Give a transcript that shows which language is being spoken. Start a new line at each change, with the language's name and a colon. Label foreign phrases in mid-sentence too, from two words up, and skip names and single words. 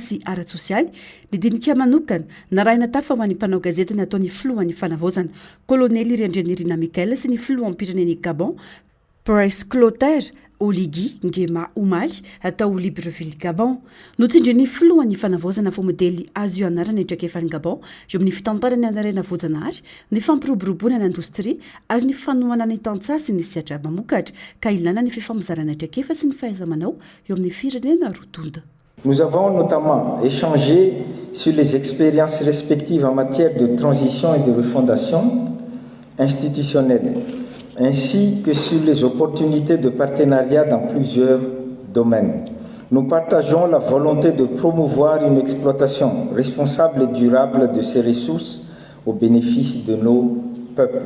Malagasy: sy ara-tsosialy ny dinika manokana narahina tafa ho an'ny mpanao gazety nataon'ny filohan'ny fanavaozana kolonely Rendrenirina Mikaela sy ny filohan'ny pireneny Gabon Prince Clotaire Oligui Nguema Omaly atao Libreville Gabon notsindry ny filohan'ny fanavaozana fo modely azo io anarana traikefan'ny Gabon eo amin'ny fitantarany anarena voajanahary ny fampiroboroboana n'indostria ary ny fanohana ny tantsasy ny sehatra mamokatra ka ilana ny fifamizarana traikefa sy ny fahaiza-manao eo amin'ny firenena roa tonda.
French: Nous avons notamment échangé sur les expériences respectives en matière de transition et de refondation institutionnelle ainsi que sur les opportunités de partenariat dans plusieurs domaines. Nous partageons la volonté de promouvoir une exploitation responsable et durable de ces ressources au bénéfice de nos peuples.